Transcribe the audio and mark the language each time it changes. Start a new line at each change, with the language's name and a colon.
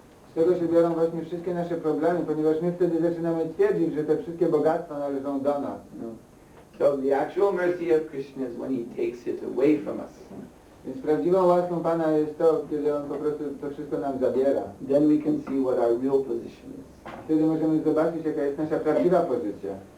Polish: Z tego się biorą właśnie wszystkie nasze problemy, ponieważ my wtedy zaczynamy twierdzić, że te wszystkie bogactwa należą do nas. No.
English: So the actual mercy of Krishna is when He takes it away from us.
Polish: Więc prawdziwą łaską Pana jest to, kiedy On po prostu to wszystko nam zabiera.
English: Then we can see what our real position is.
Polish: Wtedy możemy zobaczyć, jaka jest nasza prawdziwa pozycja.